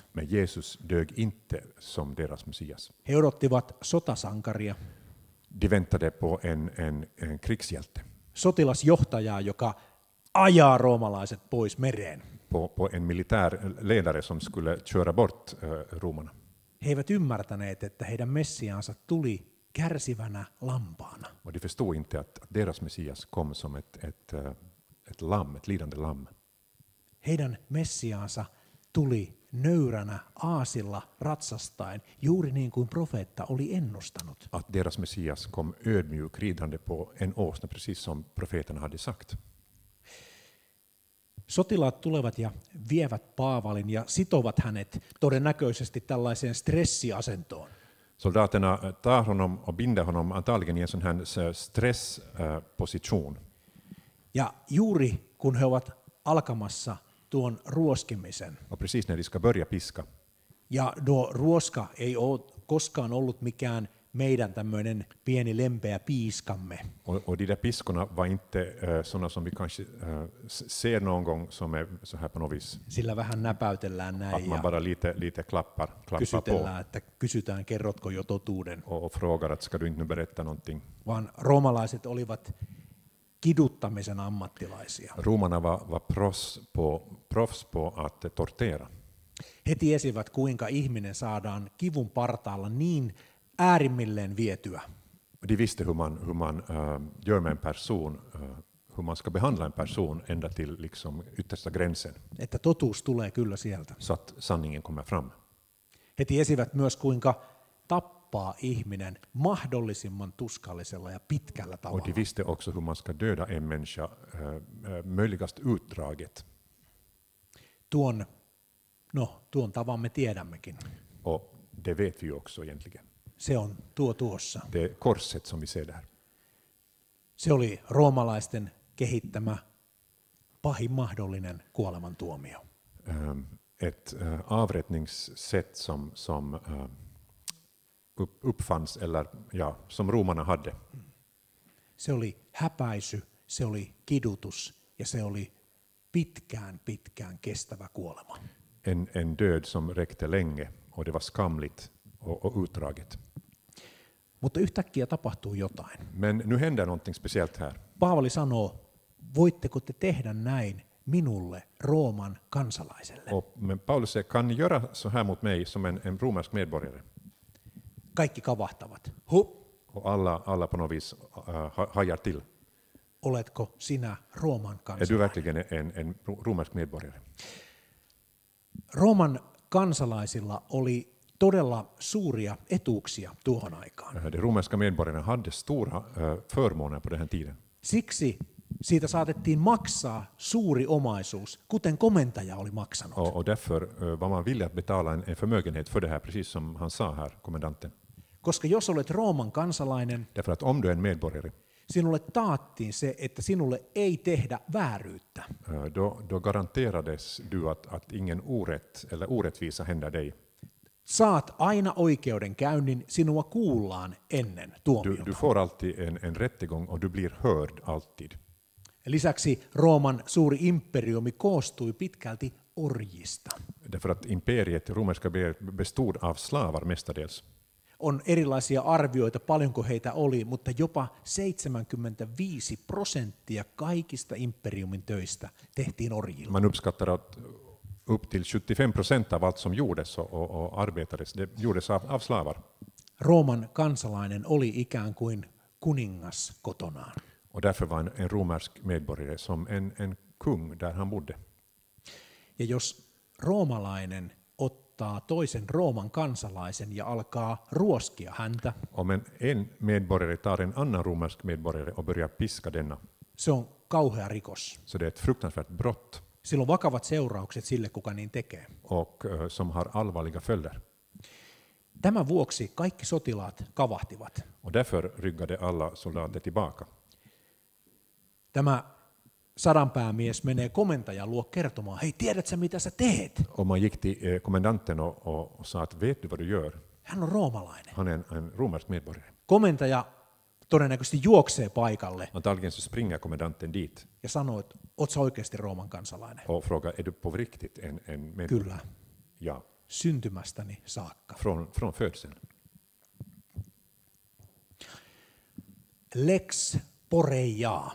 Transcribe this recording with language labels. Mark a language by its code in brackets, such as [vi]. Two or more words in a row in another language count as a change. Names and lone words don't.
[sv] Men Jesus dög inte som deras Messias. [fi] He odottivat sotasankaria, [sv] De väntade på en krigshjälte, [fi] sotilasjohtajaa, joka ajaa roomalaiset pois mereen. [sv] på en militär ledare som skulle köra bort romarna. [fi] He eivät ymmärtäneet, että heidän Messiaansa tuli kärsivänä lampaana. [sv] Och de förstod inte att deras Messias kom som ett lamm, ett lidande lamm. [fi] Heidän Messiaansa tuli nöyränä aasilla ratsastaen, juuri niin kuin profeetta oli ennustanut. [sv] Att deras Messias kom ödmjuk ridande på en åsna, precis som profeterna hade sagt. [fi] Sotilaat tulevat ja vievät Paavalin ja sitovat hänet todennäköisesti tällaiseen stressiasentoon. [sv] Soldaterna tar honom och binder honom antagligen i en sån här stressposition. [fi] Ja juuri kun he ovat alkamassa tuon ruoskimisen, [sv] Och precis när de ska börja piska, [fi] ja tuo ruoska ei ole koskaan ollut mikään meidän tämmöinen pieni lempeä piiskamme. [sv] och de där piskorna var inte sådana som vi kanske ser någon gång som är så här på något vis. [fi] Sillä vähän näpäytellään [sv] Att [fi] näin [sv] man [fi] ja [sv] bara lite klappar på [fi] kysytellään, että kysytään, kerrotko jo totuuden. [sv] och frågar att ska du inte nu berätta någonting. [fi] Vaan roomalaiset olivat kiduttamisen ammattilaisia. [sv] Romarna var proffs på att tortera. [fi] He tiesivät, kuinka ihminen saadaan kivun partaalla niin äärimmilleen vietyä. [sv] De visste hur man gör med en person, hur man ska behandla en person ända till liksom yttersta gränsen, [fi] Että totuus tulee kyllä sieltä. [sv] så att sanningen kommer fram. [fi] He tiesivät myös, kuinka tappaa ihminen mahdollisimman tuskallisella ja pitkällä [sv] Och [fi] tavalla. [sv] de visste också hur man ska döda en människa möjligast utdraget. [fi] Tuon tavan me tiedämmekin. [sv] Och det vet vi ju också egentligen. [fi] Se on tuossa. [sv] Det är korset som vi ser där. [fi] Se oli roomalaisten kehittämä pahin mahdollinen kuolemantuomio. [sv] Ett avrättningssätt som uppfanns, eller ja, som romarna hade. [fi] Se oli häpäisy, se oli kidutus ja se oli pitkään kestävä kuolema. [sv] En död som räckte länge, och det var skamligt och utdraget. [fi] Mutta yhtäkkiä tapahtuu jotain. [sv] Men nu händer någonting speciellt här. [fi] Paavali sanoo, voitteko te tehdä näin minulle, Rooman kansalaiselle? [sv] Men Paulus säger, kan ni göra så här mot mig som en romersk medborgare? [fi] Kaikki kavahtavat. [sv] Och alla på något vis hajar till. [fi] Oletko sinä Rooman [sv] Är du [fi] kansalainen? [sv] verkligen en romersk medborgare? [fi] Rooman kansalaisilla oli todella suuria etuuksia tuohon aikaan. [sv] De romerska medborgarna hade stora förmåner på den här tiden. [fi] Siksi siitä saatettiin maksaa suuri omaisuus, kuten komentaja oli maksanut. [sv] Och därför var man villig att betala en förmögenhet för det här, precis som han sa här, kommendanten. [fi] Koska jos olet Rooman kansalainen, [sv] Därför att om du är en medborgare, [fi] sinulle taattiin se, että sinulle ei tehdä vääryyttä. [sv] då garanterades du att ingen orätt eller orättvisa händer dig. [fi] Saat aina oikeudenkäynnin, sinua kuullaan ennen [sv] Du [fi] tuomiota. [sv] får alltid en rättegång och du blir hörd alltid. [fi] Lisäksi Rooman suuri imperiumi koostui pitkälti orjista. [sv] Därför att imperiet, romerska bestod av slavar mestadels. [fi] On erilaisia arvioita, paljonko heitä oli, mutta jopa 75% kaikista imperiumin töistä tehtiin orjilla. [sv] Man uppskattar att upp till 75% av allt som gjordes och arbetades, det gjordes av slavar. [fi] Rooman kansalainen oli ikään kuin kuningas kotonaan. [sv] Och därför var en romersk medborgare som en kung där han bodde. [fi] Ja jos roomalainen ottaa toisen Rooman kansalaisen ja alkaa ruoskia häntä, [sv] Om en medborgare tar en annan romersk medborgare och börjar piska denna, [fi] se on kauhea rikos. [sv] så det är ett fruktansvärt brott [fi] Sillä on vakavat seuraukset sille, kuka niin tekee. [sv] och som har allvarliga följder. [fi] Tämän vuoksi kaikki sotilaat kavahtivat. [sv] Och därför ryggade alla soldater tillbaka. [fi] Tämä sadanpäämies menee komentajan luo kertomaan, hei, tiedätkö mitä sä teet? [sv] Och man gick till kommendanten och sa att vet du vad du gör? [fi] Hän on roomalainen. [sv] Han är en romersk medborgare. [fi] Komentaja todennäköisesti juoksee paikalle [sv] Antagligen så springer kommendanten dit [fi] ja sanoo, että oot sä oikeasti Rooman kansalainen? [sv] och frågar, är du på riktigt en medborgare? [fi] Kyllä, [sv] Ja, [fi] syntymästäni saakka. [sv] från födseln. Lex Poreia.